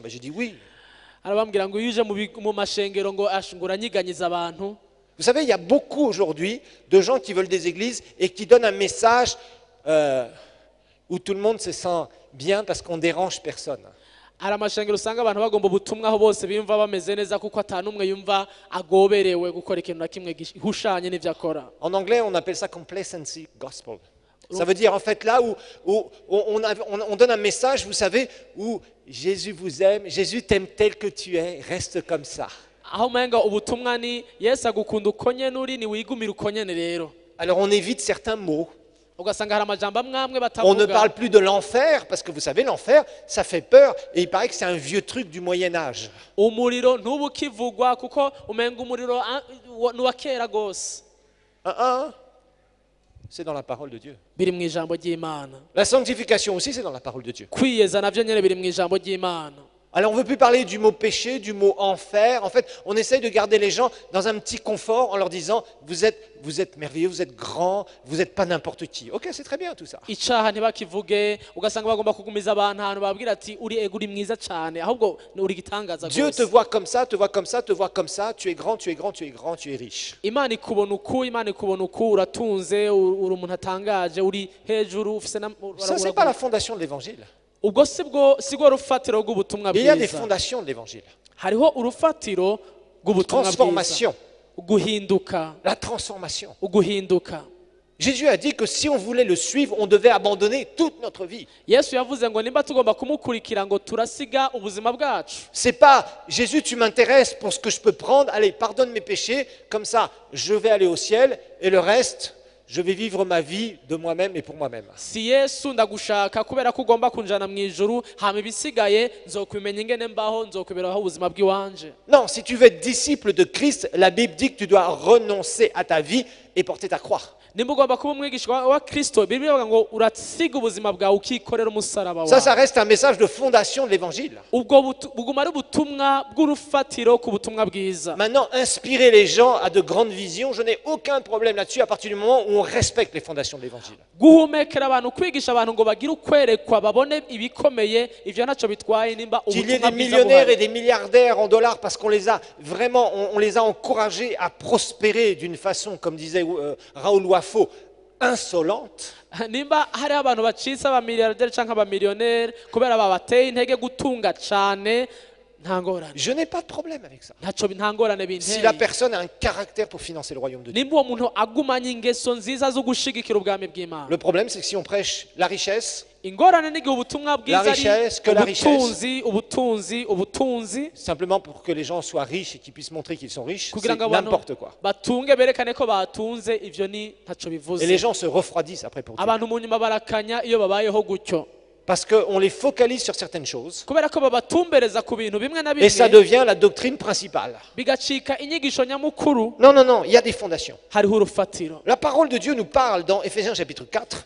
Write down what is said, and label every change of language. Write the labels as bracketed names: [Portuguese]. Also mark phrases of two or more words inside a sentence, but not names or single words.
[French] Ben, je dis oui. [Rundi] Arabambwira ngo yuje mu mashengero ngo ashinguranyiganyiza abantu. [French] Vous savez, il y a beaucoup aujourd'hui de gens qui veulent des églises et qui donnent un message où tout le monde se sent bien parce qu'on dérange personne. [Rundi] Hari amashengero usanga abantu bagomba ubutumwa aho bose bimva bameze neza kuko atanumwe yumva agoberewe gukora ikintu na kimwe gihushanye n'ivyo akora. [French] En anglais, on appelle ça [English] complacency gospel. [French] Ça veut dire en fait là où on donne un message, vous savez, où Jésus vous aime, Jésus t'aime tel que tu es, reste comme ça. [Rundi] Aho menga ubutumwa ni Yesu agukunda uko nyene uri ni wigumira uko nyene rero. [French] Alors on évite certains mots. [Rundi] Ugasanga hari amajambo amwamwe [French] On ne [Rundi] batavuga. [French] parle plus de l'enfer, parce que vous savez, l'enfer, ça fait peur, et il paraît que c'est un vieux truc du Moyen-Âge. [Rundi] Umuriro ntubukivugwa kuko umenga umuriro nuwa kera gose. [French] C'est dans la parole de Dieu. [Rundi] Biri mu ijambo ry'Imana. [French] La sanctification aussi, c'est dans la parole de Dieu. [Rundi] Kwiyeza navyo nyene biri mu ijambo ry'Imana. [French] Alors on ne veut plus parler du mot péché, du mot enfer. En fait, on essaye de garder les gens dans un petit confort en leur disant, vous êtes merveilleux, vous êtes grand, vous n'êtes pas n'importe qui. Ok, c'est très bien tout ça. [Rundi] Icaha ntibakivuge ugasanga bagomba kugumiza abantu ahantu babwira ati uri mwiza cyane ahubwo uri gitangaza [French] Dieu te [Rundi] gose. [French] voit comme ça, te voit comme ça, te voit comme ça. Tu es grand, tu es grand, tu es grand, tu es riche. [Rundi] Imana ikubona uku uratunze uri umuntu atangaje uri hejuru ufise [French] Ça, c'est pas la fondation de l'évangile. [Rundi] ubwo sigo rufatiro rw'ubutumwa [French] Il y a des [Rundi] bwiza. [French] fondations de l'évangile. [Rundi] Hariho urufatiro rw'ubutumwa bwiza. [French] Transformation. [Rundi] Guhinduka [French] La transformation. [Rundi] uguhinduka. [French] Jésus a dit que si on voulait le suivre, on devait abandonner toute notre vie. [Rundi] yesu yavuze ngo nimba tugomba kumukurikira ngo turasiga ubuzima bwacu. [French] C'est pas Jésus, tu m'intéresses pour ce que je peux prendre, allez, pardonne mes péchés, comme ça je vais aller au ciel et le reste, je vais vivre ma vie de moi-même et pour moi-même. [Rundi] Si yesu ndagushaka kubera ko ugomba kunjana mu ijuru, hama ibisigaye nzokwimenya ingene mbaho, nzokwiberaho ubuzima bw'iwanje. [French] Non, si tu veux être disciple de Christ, la Bible dit que tu dois renoncer à ta vie et porter ta croix. [Rundi] nimba ugomba kuba umwigishwa wa kristo, bibiliya ivuga ngo urasiga ubuzima bwawe ukikorera umusaraba wawe. [French] Ça reste un message de fondation de l'évangile. [Rundi] ubwo buguma ari ubutumwa bw'urufatiro ku butumwa bwiza. [French] Maintenant, inspirer les gens à de grandes visions, je n'ai aucun problème là-dessus à partir du moment où on respecte les fondations de l'évangile. [Rundi] guhumekera abantu, kwigisha abantu ngo bagire ukwerekwa babone ibikomeye, ivyo ntacyo bitwaye nimba [French] Qu'il y ait [Rundi] ubutumwa [French] des [Rundi] bwiza [French] millionnaires et [Rundi] buhari. [French] des milliardaires en dollars parce qu'on les a vraiment, on les a encouragés à prospérer d'une façon, comme disait Raoul Wafo, insolente. [Rundi] nimba hari abantu bacitse abamiliyarderi cyangwa abamiliyoneri kubera babateye intege gutunga cyane, nta ngorane, [French] Je n'ai pas de problème avec ça. [Rundi] nta ngorane [French] Si la [Rundi] binteye. [French] personne a un caractère pour financer le royaume de Dieu. [Rundi] nimba uwo muntu agumanye ingeso nziza zo gushigikira ubwami bw'Imana. [French] Le problème, c'est que si on prêche la richesse, [Rundi] ingorane n'igihe ubutumwa bwiza ari [French] richesse, que la [Rundi] ubutunzi [French] simplement pour que les gens soient riches et qu'ils puissent montrer qu'ils sont riches, [Rundi] kugira [French] c'est [Rundi] ngo abantu [French] n'importe quoi. [Rundi] batunge berekane ko batunze, ivyo ni ntacyo [French] Et les [Rundi] bivuze. [French] gens se refroidissent après pour Dieu. [Rundi] abantu mu nyuma barakanya iyo babayeho gutyo, [French] Parce qu'on les focalise sur certaines choses. [Rundi] kubera ko babatumbereza ku bintu bimwe na [French] Et ça [Rundi] bimwe, [French] devient la doctrine principale. [Rundi] bigacika inyigisho nyamukuru. [French] Non, non, non, il y a des fondations. [Rundi] hariho urufatiro. [French] La parole de Dieu nous parle dans Éphésiens chapitre 4